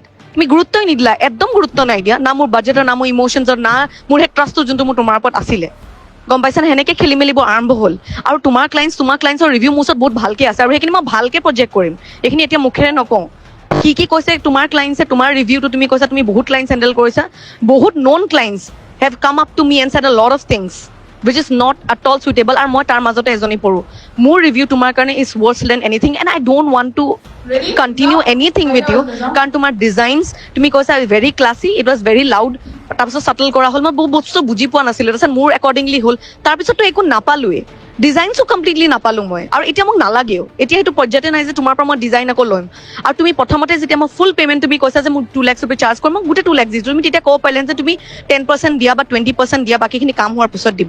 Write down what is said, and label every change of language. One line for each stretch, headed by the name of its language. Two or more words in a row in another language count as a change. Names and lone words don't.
Assamese: তুমি গুৰুত্বই নিদিলা, একদম গুৰুত্ব নাই দিয়া, না মোৰ বাজেটৰ, না মোৰ ইম'শ্যনছৰ, না মোৰ সেই ট্ৰাষ্টটো যোনটো মোৰ তোমাৰ ওপৰত আছিলে, গম পাইছানে? সেনেকৈ খেলি মেলিবোৰ আৰম্ভ হ'ল। আৰু তোমাৰ ক্লাইণ্টছৰ ৰিভিউ মোৰ ওচৰত বহুত ভালকৈ আছে, আৰু সেইখিনি মই ভালকৈ প্ৰজেক্ট কৰিম, এইখিনি এতিয়া মুখেৰে নকওঁ। কি কৈছে তোমাৰ ক্লাইণ্টছে, তোমাৰ ৰিভিউটো তুমি কৈছা তুমি বহুত ক্লাইণ্টছ হেণ্ডেল কৰিছা, বহুত
English: known clients have come up to me and said a lot of things which is not at all suitable,
Assamese: আৰু মই তাৰ মাজতে এজনী পঢ়োঁ। মোৰ ৰিভিউ তোমাৰ কাৰণে
English: is worse than anything, and I don't want to continue anything with you,
Assamese: কাৰণ তোমাৰ ডিজাইনছ তুমি কৈছা
English: very classy, it was very loud,
Assamese: তাৰপিছত চাটল কৰা হ'ল, মই বহুত বস্তু বুজি পোৱা নাছিলোঁ, তাৰপিছত মোৰ একৰ্ডিংলি হ'ল, তাৰপিছততো একো নাপালোৱেই, ডিজাইনছো কমপ্লিটলি নাপালোঁ মই, আৰু এতিয়া মোক নালাগেও, এতিয়া সেইটো পৰ্যায়তে নাই যে তোমাৰ পৰা মই ডিজাইন আকৌ ল'ম। আৰু তুমি প্ৰথমতে যেতিয়া মই
English: full payment
Assamese: তুমি কৈছা যে মোক 2 lakhs ৰুপি চাৰ্জ কৰিম, মই গোটেই 2 lakhs দিছোঁ, তুমি তেতিয়া ক'ব পাৰিলা যে তুমি 10% দিয়া বা 20% দিয়া, বাকীখিনি কাম হোৱাৰ পিছত দিবা।